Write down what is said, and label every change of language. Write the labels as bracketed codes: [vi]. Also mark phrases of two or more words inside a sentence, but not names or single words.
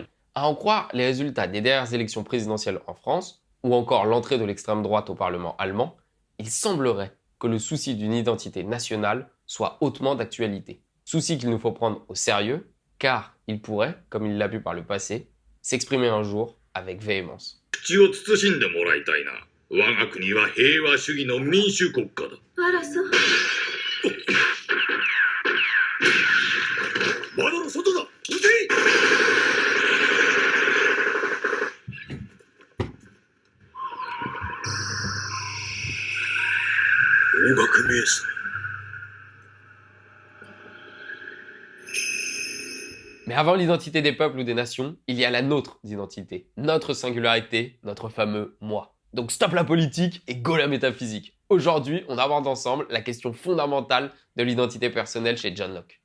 [fr] À en croire les résultats des dernières élections présidentielles en France, ou encore l'entrée de l'extrême droite au Parlement allemand, il semblerait que le souci d'une identité nationale soit hautement d'actualité. Souci qu'il nous faut prendre au sérieux, car il pourrait, comme il l'a pu par le passé, s'exprimer un jour avec véhémence. [ja] 口を慎んでもらいたいな。我が国は平和主義の民主国家だ。あらそう。窓の外だ。撃て！方角迷彩。 [fr] Mais avant l'identité des peuples ou des nations, il y a la nôtre d'identité, notre singularité, notre fameux moi. Donc stop la politique et go la métaphysique. Aujourd'hui, on aborde ensemble la question fondamentale de l'identité personnelle chez John Locke.